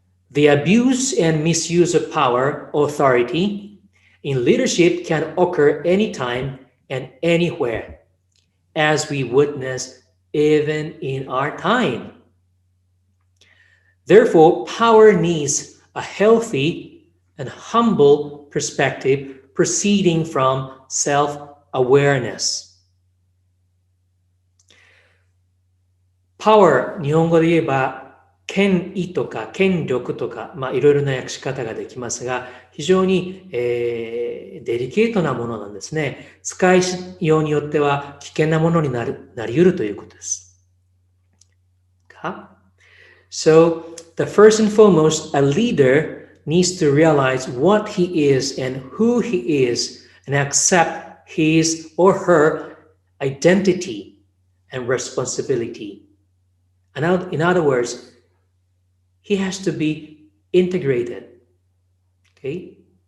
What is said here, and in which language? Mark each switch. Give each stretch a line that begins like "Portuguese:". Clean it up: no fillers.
English: The abuse and misuse of power, authority, in leadership can occur anytime and anywhere, as we witness even in our time. Therefore, power needs a healthy and humble perspective proceeding from self-awareness.
Japanese: Power、日本語で言えば、権威とか権力とか、いろいろな訳し方ができますが、非常に、デリケートなものなんですね。使いようによっては危険なものになり得るということです。
English: So, the first and foremost, a leader needs to realize what he is and who he is and accept his or her identity and responsibility. In other words, he has to be integrated, okay?